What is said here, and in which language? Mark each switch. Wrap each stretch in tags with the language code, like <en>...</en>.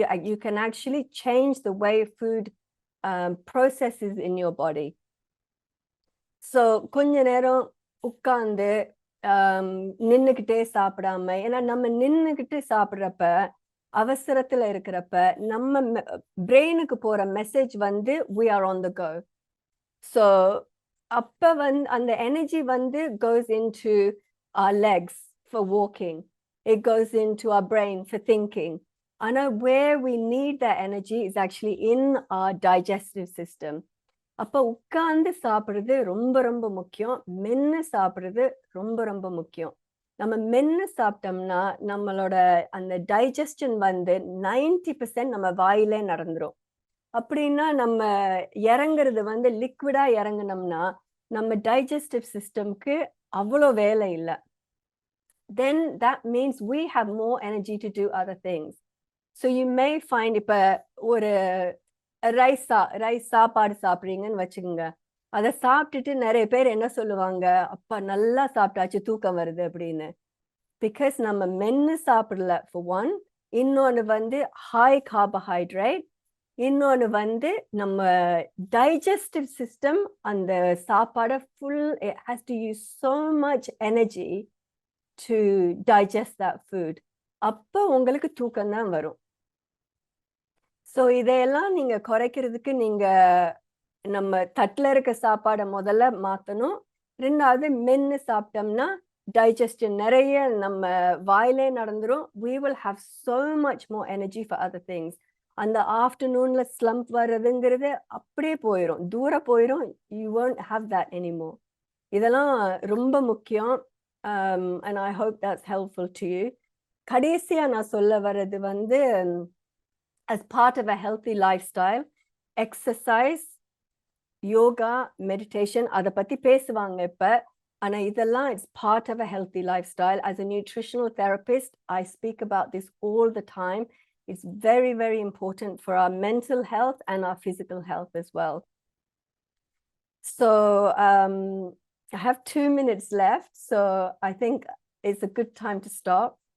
<en>You can actually change the way food processes in your body.</en> <ta>So கொஞ்ச நேரம் உட்கார்ந்து நின்னுக்கிட்டே சாப்பிடாம, ஏன்னா நம்ம நின்னுக்கிட்டு சாப்பிடுறப்ப அவசரத்துல இருக்கிறப்ப நம்ம பிரெயினுக்கு போற மெசேஜ் வந்து</ta> <en>we are on the go.</en> <ta>So அப்ப வந்து அந்த எனர்ஜி வந்து</ta> <en>goes into our legs for walking. It goes into our brain for thinking.</en> <ta>ஆனா</ta> <en>where we need that energy is actually in our digestive system.</en> <ta>அப்ப உட்கார்ந்து சாப்பிடுறது ரொம்ப ரொம்ப முக்கியம். மென்னு சாப்பிடுறது ரொம்ப ரொம்ப முக்கியம். நம்ம மென்னு சாப்பிட்டோம்னா நம்மளோட அந்த டைஜஸ்டன் வந்து 90% நம்ம வாயிலே நடந்துரும். அப்படின்னா நம்ம இறங்குறது வந்து லிக்விடா இறங்குனோம்னா நம்ம டைஜஸ்டிவ் சிஸ்டம்க்கு அவ்வளோ வேலை இல்லை.</ta> <en>Then that means we have more energy to do other things. So you may find</en> <ta>இப்ப ஒரு ரைஸ் சாப்பாடு சாப்பிடுறீங்கன்னு வச்சுக்கோங்க. அதை சாப்பிட்டுட்டு நிறைய பேர் என்ன சொல்லுவாங்க, அப்பா நல்லா சாப்பிட்டாச்சு தூக்கம் வருது அப்படின்னு. பிகாஸ் நம்ம மென்னு சாப்பிடல</ta> <en>for one.</en> <ta>இன்னொன்னு வந்து ஹை கார்போஹைட்ரேட். இன்னொன்னு வந்து நம்ம டைஜஸ்டிவ் சிஸ்டம் அந்த சாப்பாடை</ta> <en>Full has to use so much energy to digest that food.</en> <ta>அப்போ உங்களுக்கு தூக்கம் தான் வரும். ஸோ இதையெல்லாம் நீங்க குறைக்கிறதுக்கு நீங்க நம்ம தட்டுல இருக்க சாப்பாடை முதல்ல மாத்தணும். ரெண்டாவது மென்னு சாப்பிட்டோம்னா டைஜஸ்டன் நிறைய நம்ம வாயிலே நடந்துரும்.</ta> <en>we will have so much more energy for other things.</en> <ta>அந்த ஆஃப்டர்நூன்ல ஸ்லம்ப் வர்றதுங்கிறது அப்படியே போயிடும், தூரம் போயிடும்.</ta> <en>you won't have that anymore.</en> <ta>இதெல்லாம் ரொம்ப முக்கியம்.</ta> <en>And I hope that's helpful to you.</en> <ta>கடைசியா நான் சொல்ல வர்றது வந்து</ta> <en>as part of a healthy lifestyle, exercise, yoga, meditation,</en> <ta>அதை பத்தி பேசுவாங்க இப்ப. ஆனா இதெல்லாம்</ta> <en>it's part of a healthy lifestyle. As a nutritional therapist, I speak about this all the time. It's very, very important for our mental health and our physical health as well. So I have 2 minutes left, so I think it's a good time to stop.</en>